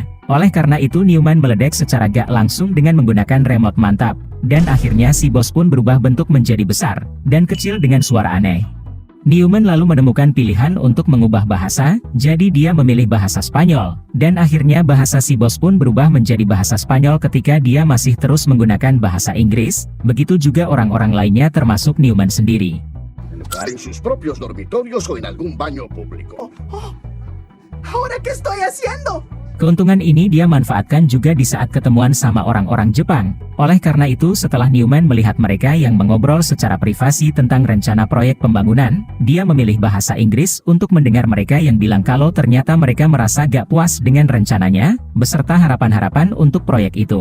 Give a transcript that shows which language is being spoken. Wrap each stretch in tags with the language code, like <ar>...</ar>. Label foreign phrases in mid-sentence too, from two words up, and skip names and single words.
<id>Oleh karena itu Newman meledek secara gak langsung dengan menggunakan remote mantap, dan akhirnya si bos pun berubah bentuk menjadi besar, dan kecil dengan suara aneh. Newman lalu menemukan pilihan untuk mengubah bahasa, jadi dia memilih bahasa Spanyol, dan akhirnya bahasa si bos pun berubah menjadi bahasa Spanyol ketika dia masih terus menggunakan bahasa Inggris, begitu juga orang-orang lainnya termasuk Newman sendiri.</id> <es>En sus propios dormitorios o en algún baño público. ¿Ahora qué estoy haciendo?</es> <id>Keuntungan ini dia manfaatkan juga di saat ketemuan sama orang-orang Jepang. Oleh karena itu setelah Newman melihat mereka yang mengobrol secara privasi tentang rencana proyek pembangunan, dia memilih bahasa Inggris untuk mendengar mereka yang bilang kalau ternyata mereka merasa gak puas dengan rencananya, beserta harapan-harapan untuk proyek itu.</id>